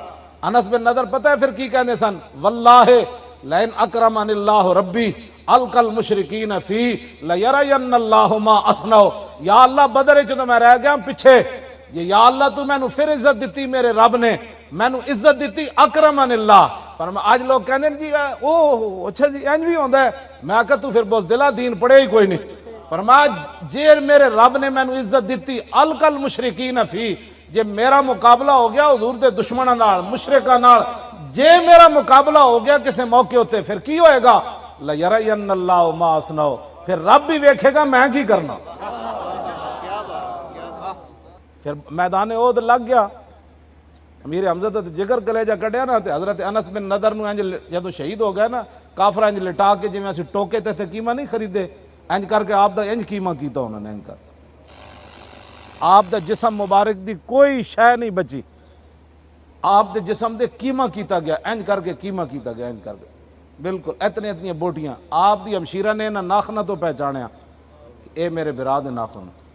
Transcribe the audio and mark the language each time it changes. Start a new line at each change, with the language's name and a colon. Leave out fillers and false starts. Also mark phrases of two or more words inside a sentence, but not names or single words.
Punjabi: انس بن نضر پتہ ہے پھر کی کہنے سن؟
Arabic: واللہ لئن اکرمن اللہ ربی القى المشرکین فی لیرین اللہ ما اصنعوا،
Punjabi: یا اللہ بدر چ تو میں رہ گیا پیچھے، یا اللہ تو میں نو پھر عزت دیتی میرے رب نے، میں نو عزت دیتی
Arabic: اکرمن اللہ۔
Punjabi: فرما آج لوگ کہنے جی اوہ اچھا جی انج بھی ہوندا ہے، میں کہا تو پھر بہت دلا دین پڑھے ہی کوئی نہیں۔ فرمایا جے میرے رب نے میں نو عزت دیتی
Arabic: القى المشرکین فی،
Punjabi: جے میرا مقابلہ ہو گیا حضور دے دشمناں نال مشرکاں نال، جے میرا مقابلہ ہو گیا کسے موقع ہوتے پھر کی ہوئے گا؟
Arabic: لیرین اللہ ما اصنعوا،
Punjabi: پھر رب بھی ویکھے گا میں کی کرنا۔ پھر میدان احد لگ گیا، امیر حمزہ تے جگر کلیجہ کٹیا نا، تے حضرت انس بن نضر نو انج جدوں شہید ہو گئے نا، کافر انج لٹا کے جویں اسی ٹوکے تے قیمہ نہیں خریدے، انج کر کے آپ دا انج قیمہ کیتا انہوں نے، انج کر آپ دا جسم مبارک دی کوئی شے نہیں بچی، آپ دے جسم دے قیمہ کیتا گیا، انج کر کے قیمہ کیتا گیا، انج کر کے بالکل اتنی بوٹیاں۔ آپ دی ہمشیرہ نے نہ ناخنہ تو پہچانیا کہ اے میرے برا دے ناخن۔